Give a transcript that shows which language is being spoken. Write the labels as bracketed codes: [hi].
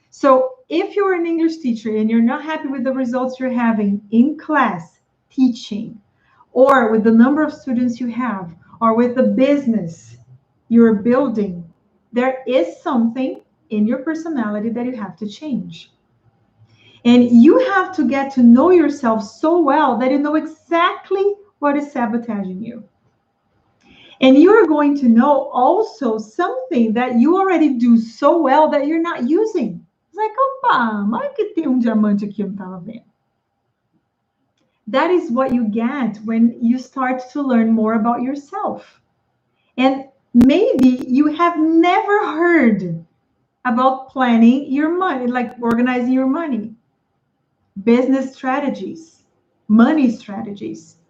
[en] So if you're an English teacher and you're not happy with the results you're having in class teaching, or with the number of students you have, or with the business you're building, there is something in your personality that you have to change. And you have to get to know yourself so well that you know exactly what is sabotaging you. And you're going to know also something that you already do so well that you're not using. It's like, [pt] opa, mas que tem diamante aqui, eu não estava vendo. [en] That is what you get when you start to learn more about yourself. And maybe you have never heard about planning your money, like organizing your money, business strategies, money strategies.